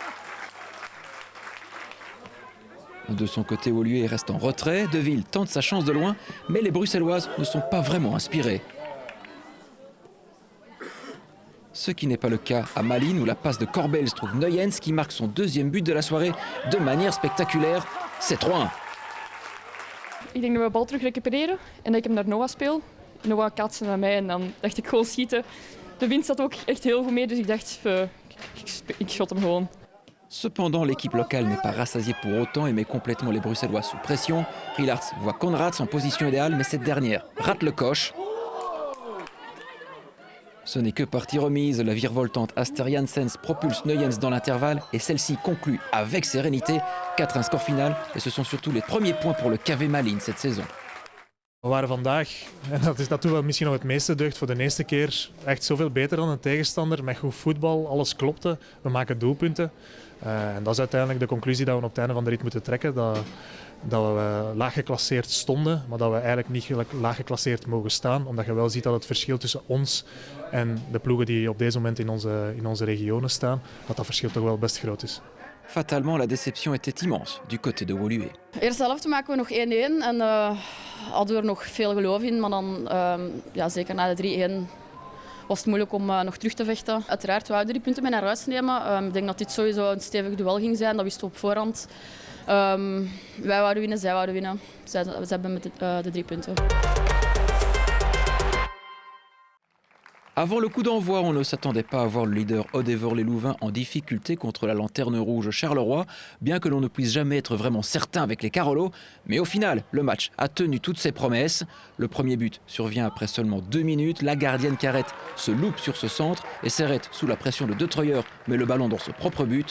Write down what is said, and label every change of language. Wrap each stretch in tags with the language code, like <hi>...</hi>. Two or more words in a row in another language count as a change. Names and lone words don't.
<fr>De son côté, Woluwe reste en retrait. Deville tente sa chance de loin, mais les Bruxelloises ne sont pas vraiment inspirées. Ce qui n'est pas le cas à Malines où la passe de Corbels trouve Nuyens qui marque son deuxième but de la soirée de manière spectaculaire. C'est 3-1.</fr> <nl>Ik denk dat we de bal terug recupereren en dat ik hem naar Noah speel. Noah kaatste naar mij en dan dacht ik gewoon schieten. De wind zat ook echt heel goed mee, dus ik dacht ik shot hem gewoon.</nl> <fr>Cependant, l'équipe locale n'est pas rassasiée pour autant et met complètement les Bruxellois sous pression. Rielarts voit Konrads en position idéale, mais cette dernière rate le coche. Ce n'est que partie remise. La virevoltante Aster Janssens propulse Nuyens dans l'intervalle et celle-ci conclut avec sérénité. 4-1 score final et ce sont surtout les premiers points pour le KV Malines cette saison.</fr> <nl>We waren vandaag, en dat is natuurlijk misschien nog het meeste deugd, voor de eerste keer echt zoveel beter dan een tegenstander. Met goed voetbal, alles klopte, we maken doelpunten. En dat is uiteindelijk de conclusie dat we op het einde van de rit moeten trekken. Dat we laag geclasseerd stonden, maar dat we eigenlijk niet laag geclasseerd mogen staan. Omdat je wel ziet dat het verschil tussen ons en de ploegen die op deze moment in onze regionen staan, dat verschil toch wel best groot is.</nl> <fr>Fatalement, la déception était immense du côté de Woluwe.</fr> <nl>De eerste helft maken we nog 1-1 en hadden we er nog veel geloof in. Maar dan, zeker na de 3-1 was het moeilijk om nog terug te vechten. Uiteraard, we hadden 3 punten mee naar huis nemen. Ik denk dat dit sowieso een stevig duel ging zijn, dat wisten we op voorhand. Wij wouden winnen, zij wouden winnen. Ze hebben met de 3 punten.</nl> <fr>Avant le coup d'envoi, on ne s'attendait pas à voir le leader Odevorlé-Louvain en difficulté contre la lanterne rouge Charleroi, bien que l'on ne puisse jamais être vraiment certain avec les Carolos. Mais au final, le match a tenu toutes ses promesses. Le premier but survient après seulement 2 minutes. La gardienne Carrette se loupe sur ce centre et Serrette, sous la pression de De Treuer, met le ballon dans ce propre but.</fr>